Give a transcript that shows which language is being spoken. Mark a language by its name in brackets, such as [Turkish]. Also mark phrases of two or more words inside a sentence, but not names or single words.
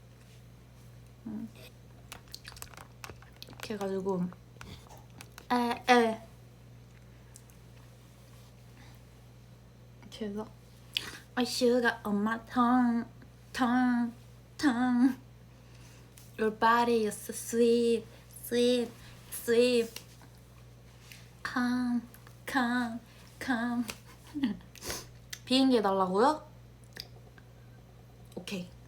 [Korean] 이렇게 해가지고 이렇게 해서 슈가 엄마 탕 [English] Your body is so sweet, sweet, sweet. Come, come, come. [Korean] 비행기 해달라고요? 오케이.